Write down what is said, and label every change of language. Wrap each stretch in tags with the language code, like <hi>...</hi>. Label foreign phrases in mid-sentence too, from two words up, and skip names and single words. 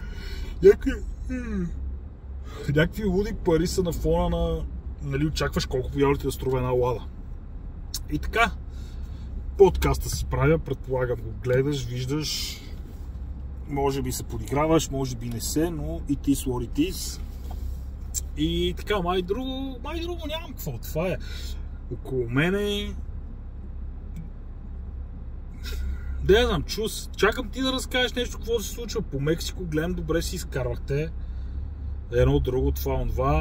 <bg>Някакви луди пари са на фона на... Нали, очакваш колко повярвате да струва една лада. И така, подкаста си правя, предполагам го гледаш, виждаш, може би се подиграваш, може би не се, но</bg> <en>it is what it is.</en> <bg>И така, май друго нямам какво, това е. Около мене... Да я знам, чакам ти да разкажеш нещо, какво се случва по Мексико, гледам, добре си изкарвахте. Едно, друго, това.</bg>